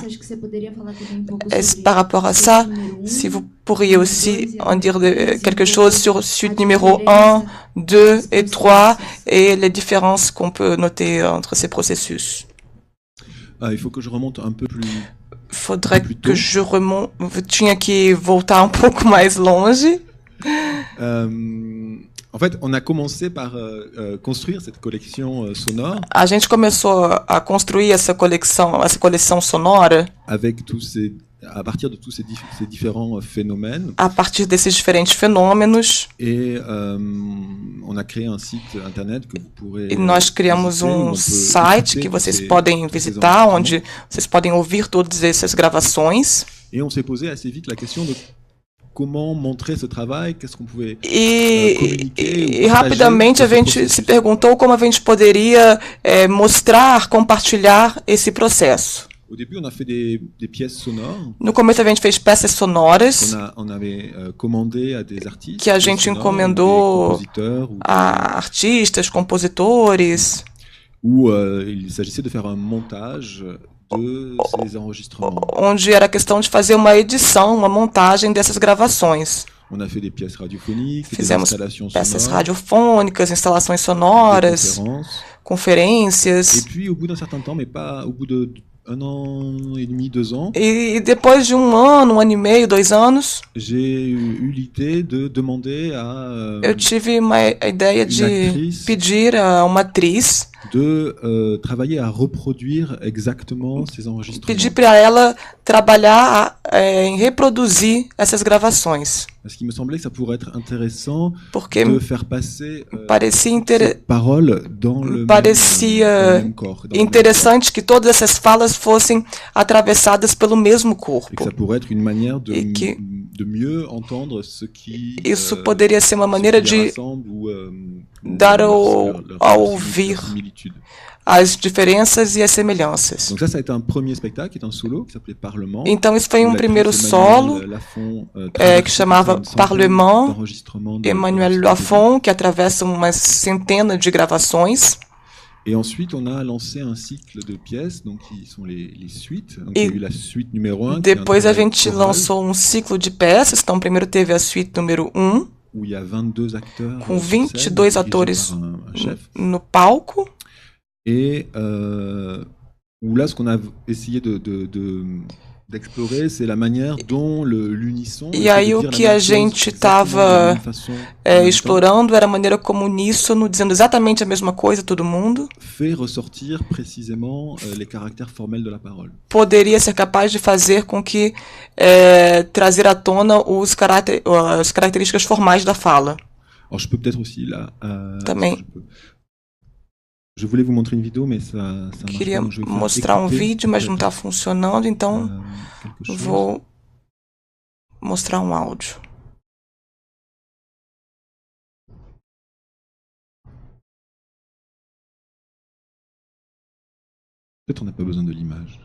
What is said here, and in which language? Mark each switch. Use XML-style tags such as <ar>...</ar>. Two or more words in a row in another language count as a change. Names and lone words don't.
<fr>Est-ce par rapport à ça, si vous pourriez aussi en dire quelque chose sur suite numéro 1, 2 et 3 et les différences qu'on peut noter entre ces processus? Il faut que je remonte un peu plus. Faudrait que je remonte.</fr> <pt>Tinha que voltar um pouco mais longe.</pt> <fr>En fait, on a commencé par construire cette collection sonore.</fr> <pt>A gente começou a construir essa coleção sonora</pt> <fr>à partir de tous ces différents phénomènes.</fr> <pt>A partir desses diferentes fenômenos.</pt> <fr>Et on a créé un site internet que vous pourrez.</fr> <pt>E nós criamos site que vocês podem visitar, onde vocês podem ouvir todas essas gravações.</pt> <fr>Et on s'est posé assez vite la question de comment montrer ce travail, qu'est-ce qu'on pouvait communiquer.</fr> <pt>E rapidamente a gente se perguntou como a gente poderia mostrar, compartilhar esse processo.</pt> <fr>Au début, on a fait des pièces sonores.</fr> <pt>No começo a gente fez peças sonoras.</pt> <fr>On avait commandé à des artistes.</fr> <pt>Que a gente encomendou a artistas, compositores.</pt> <fr>Où il s'agissait de faire un montage de ces enregistrements.</fr> <pt>Onde era questão de fazer uma edição, uma montagem dessas gravações.</pt> <fr>On a fait des pièces radiophoniques,</fr> <pt>fizemos</pt> <fr>des installations</fr> <pt>peças</pt> <fr>sonores,</fr> <pt>radiofônicas, instalações sonoras, conferências.</pt> <fr>Et puis, au bout d'un certain temps, mais pas au bout de 1 an et demi, 2 ans.</fr> <pt>E depois de 1 ano, 1 ano e meio, 2 anos,</pt> <fr>j'ai eu l'idée de demander à</fr> <pt>eu tive a ideia de pedir a uma atriz</pt> <fr>de travailler à reproduire exactement ces enregistrements.</fr> <pt>Pedir para ela trabalhar em reproduzir essas gravações.</pt> <fr>Parce qu'il me semblait que ça pourrait être intéressant</fr> <pt>Porque</pt> <fr>de faire passer</fr> <pt>parecia</pt> <fr>cette parole dans le même corps.</fr> <pt>Interessante que todas essas falas fossem atravessadas pelo mesmo corpo.</pt> <fr>Et que ça pourrait être une manière de mieux entendre ce qui</fr> <pt>isso poderia ser uma maneira de dar ao ouvir as diferenças e as semelhanças.</pt> <fr>Donc ça a été un premier spectacle qui est un solo qui s'appelait Parlement.</fr> <pt>Então isso foi primeiro solo que chamava Parlement, Emmanuel Lafon, que atravessa uma centena de gravações.</pt> <fr>Et ensuite, on a lancé un cycle de pièces, donc qui sont les suites. Donc, il y a eu la suite numéro 1.</fr> <pt>Depois a gente lançou ciclo de peças. Então, primeiro teve a suite número 1.</pt> <fr>Où il y a 22 acteurs.</fr> <pt>Com 22 atores no palco.</pt> <fr>Et où là, ce qu'on a essayé d'explorer, c'est la manière dont l'unisson.</fr> <pt>E aí o que a gente estava explorando era a maneira como o uníssono, dizendo exatamente a mesma coisa todo mundo,</pt> <fr>fait ressortir précisément les caractères formels de la parole.</fr> <pt>Poderia ser capaz de fazer com que trazer à tona as características formais da fala.</pt> <fr>Alors je peux peut-être aussi là.</fr> <pt>Também.</pt> <fr>Je voulais vous montrer une vidéo, mais ça marche pas.</fr> <pt>Queria mostrar vídeo, mas não está funcionando, então vou mostrar áudio.</pt> <fr>Peut-être on n'a pas besoin de l'image.</fr>